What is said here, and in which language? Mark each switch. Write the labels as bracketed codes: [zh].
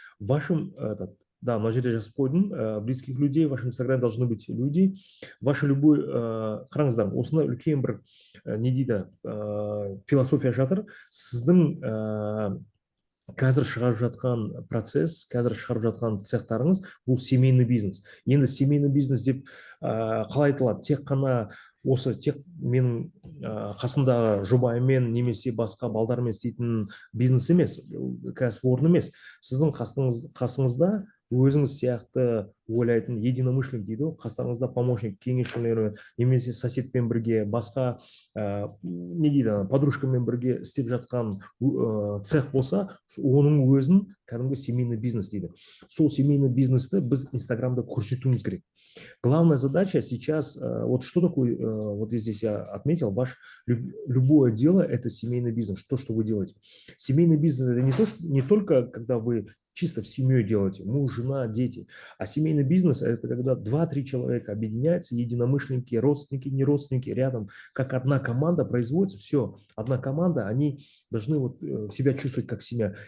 [ru] Вашим да, [kk] мына жерде жазып қойдым, [ru] близких людей, в вашем инстаграме должны быть люди. Ваша любой, [kk] қараңыздар, осында үлкен бір не дейді, философия жатыр. Сіздің қазір шығарып жатқан процесс, қазір шығарып жатқан цехтарыңыз, бұл семейный бизнес. Енді семейный бизнес деп қалай айтылады? Тек қана осы тек менің қасымдағы жұбайымен немесе басқа балдармен істейтін бизнес емес, кәсіпорын емес. Сіздің қасыңызда өзіңіз сияқты ойлайтын единомышленник дейді ғой, қастарыңызда помощник, кеңесшілер, немесе соседпен бірге, басқа не дейді, подружкамен бірге істеп жатқан цех болса, оның өзін кәдімгі семейный бизнес дейді. Сол семейный бизнесті біз Инстаграмда көрсетуіміз керек. [ru] Главная задача сейчас, вот что такое, вот здесь я отметил, любое дело – это семейный бизнес, то, что вы делаете. Семейный бизнес – это не только когда вы чисто в семью делаете, муж, жена, дети, а семейный бизнес – это когда 2-3 человека объединяются, единомышленники, родственники, не родственники, рядом, как одна команда производится, все, одна команда, они должны вот себя чувствовать как семья.